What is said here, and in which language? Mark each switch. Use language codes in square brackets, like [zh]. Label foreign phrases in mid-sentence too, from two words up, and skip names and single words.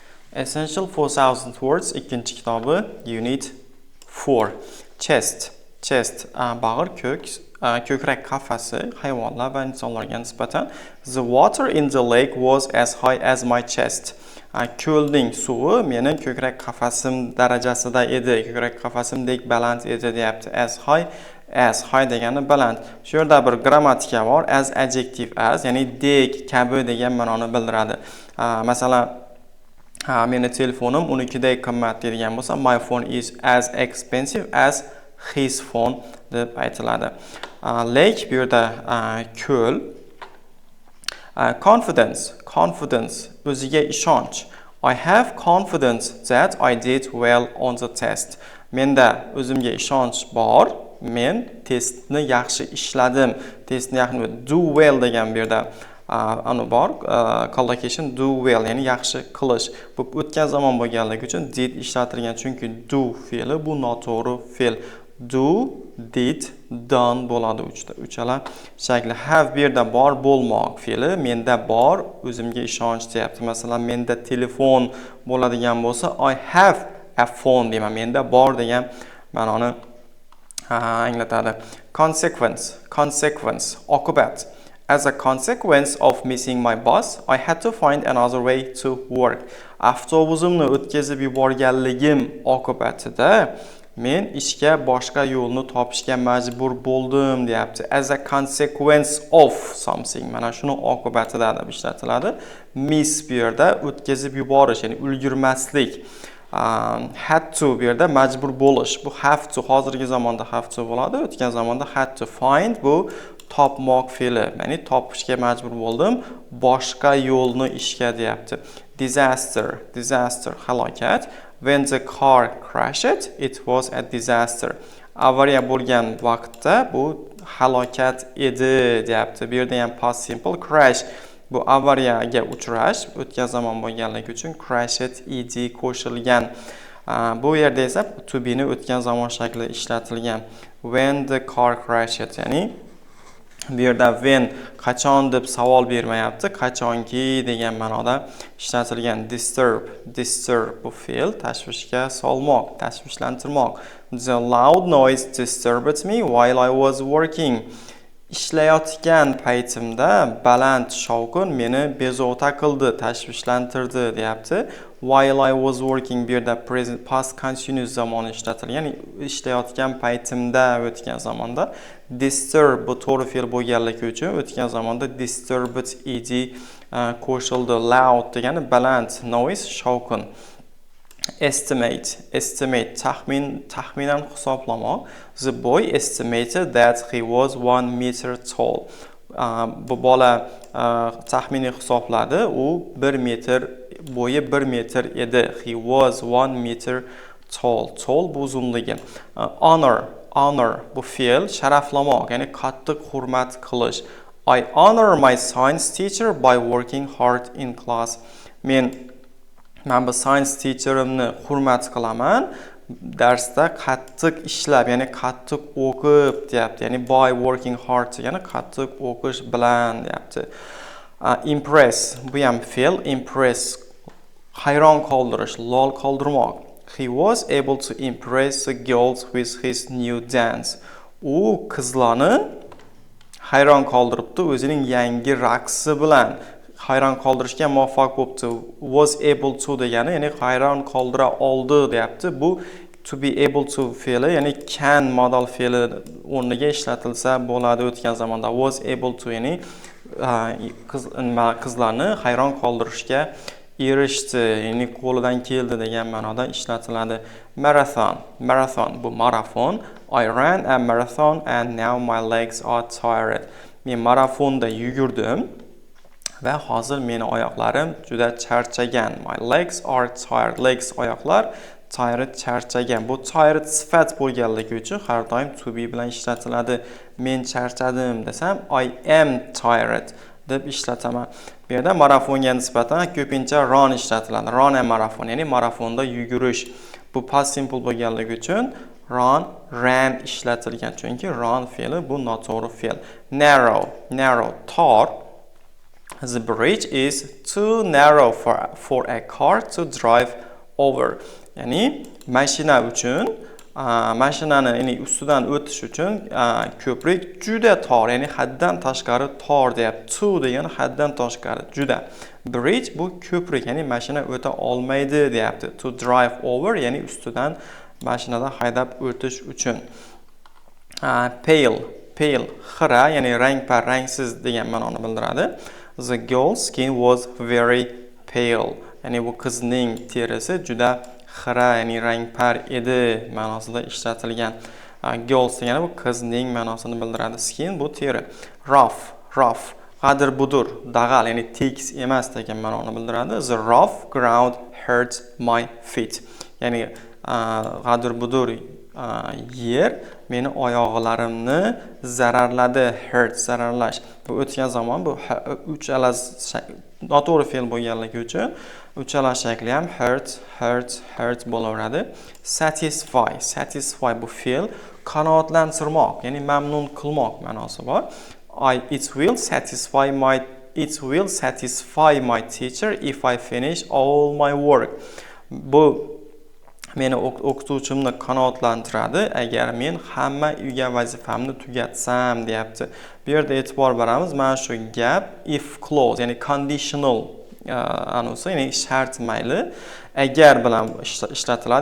[uz] Essential 4000 Words ikkinchi kitobi Unit 4. Chest. Chest bag'ir, ko'krak qafasi hayvonlar va insonlarga nisbatan. [en] The water in the lake was as high as my chest. [uz] Ko'lning suvi mening ko'krak qafasim darajasida edi. Ko'krak qafasimdek baland edi deyapti. [en] As high [uz] degani baland. Shu yerda bir grammatika bor. [en] As adjective as, [uz] ya'ni dek, kabi degan ma'noni bildiradi. Masalan, meni telefonim unikidek qimmat degan bo'lsa, [en] my phone is as expensive as his phone [uz] deb aytiladi. Lake bu yerda ko'l. Confidence o'ziga ishonch. [en] I have confidence that I did well on the test. [uz] Menda o'zimga ishonch bor. Men testni yaxshi ishladim. Testni yaxshi [en] do well [uz] degan bu yerda anu bor, [en] collocation do well, [uz] ya'ni yaxshi qilish. Bu o'tgan zamon bo'lganligi uchun did ishlatilgan, chunki do fe'li bu noto'g'ri fe'l. [en] Do, did, done [uz] bo'ladi uchala shakli. Have bu yerda bor bo'lmoq fe'li, menda bor, o'zimga ishonch deyapti. Masalan, menda telefon bo'ladigan bo'lsa, [en] I have a phone deyman. [uz] Menda bor degan ma'noni anglatadi. Consequence, oqibat. [en] As a consequence of missing my bus, I had to find another way to work. [uz] Avtobusimni o'tkazib yuborganligim oqibatida men ishga boshqa yo'lni topishga majbur bo'ldim deyapti. [en] As a consequence of something. [uz] Mana shuni oqibatida deb ishlatiladi. Miss bu yerda o'tkazib yuborish, ya'ni ulgurmaslik. [en] Had to [uz] bu yerda majbur bo'lish. Bu [en] have to [uz] hozirgi zamonda [en] have to [uz] bo'ladi, o'tgan zamonda [en] had to. [uz] Find bu topmoq fe'li, ya'ni topishga majbur bo'ldim, boshqa yo'lni ishga deyapti. Disaster, halokat. [en] When the car crashed, it was a disaster. [uz] Avariya bo'lgan vaqtda bu halokat edi deyapti. Bu yerda ham [en] past simple. [uz] Crash bu avariyaga uchrash, o'tgan zamon bo'lganligi uchun crashed ed qo'shilgan. Bu yerda esa [en] to be [uz] ni o'tgan zamon shakli ishlatilgan. [en] When the car crashed, [uz] ya'ni bu yerda when qachon deb savol bermayapti, qachonki degan ma'noda ishlatilgan. Disturb bu fe'l, tashvishga solmoq, tashvishlantirmoq. [en] The loud noise disturbed me while I was working. [uz] Ishlayotgan paytimda baland shovqin meni bezovta qildi, tashvishlantirdi deyapti. [en] While I was working [uz] bu yerda [en] present past continuous [uz] zamoni ishlatilgan, ya'ni ishlayotgan paytimda o'tgan zamonda. Disturb bu to'g'ri fe'l bo'lganligi uchun o'tgan zamonda disturbed ed qo'shildi. Loud degani baland, noise shovqin. Estimate taxminan hisoblamoq. [en] The boy estimated that he was 1 meter tall. [uz] Bu bola taxminiy hisobladi, u 1 metr bo'yi 1 metr edi. [en] He was 1 meter tall. Tall [uz] bu uzunligi. Honor bu fe'l, sharaflamoq, ya'ni qattiq hurmat qilish. [en] I honor my science teacher by working hard in class. [uz] Men bu [en] science teacherimni [uz] hurmat qilaman, darsda qattiq ishlab, ya'ni qattiq o'qib deyapti. [en] Ya'ni by working hard, [uz] ya'ni qattiq o'qish bilan deyapti. Impress bu ham fe'l, impress hayron qoldirish, lol qoldirmoq. [en] He was able to impress the girls with his new dance. [uz] U qizlarni hayron qoldiribdi o'zining yangi raqsi bilan. Hayron qoldirishga muvaffaq bo'libdi. [en] Was able to [uz] degani, ya'ni hayron qoldira oldi deyapti. Bu [en] to be able to [uz] fe'li, ya'ni can modal fe'li o'rniga ishlatilsa bo'ladi o'tgan zamonda. [en] Was able to, [uz] ya'ni qizlarni hayron qoldirishga erishdi, ya'ni qo'lidan keldi degan ma'noda ishlatiladi. Marathon bu marafon. [en] I ran a marathon and now my legs are tired. [uz] Men marafonda yugurdim va hozir meni oyoqlarim juda charchagan. [en] My legs are tired. Legs oyoqlar, tired charchagan. [uz] Bu tired sifat bo'lganligi uchun har doim [en] to be [uz] bilan ishlatiladi. Men charchadim desam [en] I am tired [uz] deb ishlataman. Bu yerda marafonga nisbatan ko'pincha run ishlatiladi. [en] Run a marathon, [uz] ya'ni marafonda yugurish. Bu [en] past simple [uz] bo'lganligi uchun ran ishlatilgan. Chunki run fe'li bu noto'g'ri fe'l. Narrow tor. [en] The bridge is too narrow for a car to drive over. [uz] Ya'ni mashina uchun mashinani ustidan o'tish uchun ko'prik juda tor, ya'ni haddan tashqari tor deyapti. Too degani haddan tashqari, juda. Bridge bu ko'prik, ya'ni mashina o'ta olmaydi deyapti. [en] To drive over, [uz] ya'ni ustidan mashinadan haydab o'tish uchun. Pale, xira, ya'ni rangpar, rangsiz degan ma'noni bildiradi. [en] The girl's skin was very pale. [uz] Ya'ni bu qizning terisi juda xira, ya'ni rangpar edi ma'nosida ishlatilgan. Girls degani bu qizning ma'nosini bildiradi. Skin bu teri. Rough, g'adir budur, dag'al, ya'ni tekis emas degan ma'noni bildiradi. [en] The rough ground hurt my feet. [uz] Ya'ni g'adir budur yer meni oyoqlarimni zararladi. Hurt, zararlash. Bu o'tgan zamon, bu uchala noto'g'ri fe'l bo'lganligi uchun uchala shakli ham hurt bo'laveradi. Satisfy bu fe'l qanoatlantirmoq, ya'ni mamnun qilmoq ma'nosi bor. [en] It will satisfy my teacher if I finish all my work. [uz] Bu meni o'qituvchimni qanoatlantiradi agar men hamma uyga vazifamni tugatsam deyapti. Bu yerda e'tibor beramiz mana shu gap [en] if clause, [uz] ya'ni conditional anusi, ya'ni shart mayli agar bilan ishlatiladi.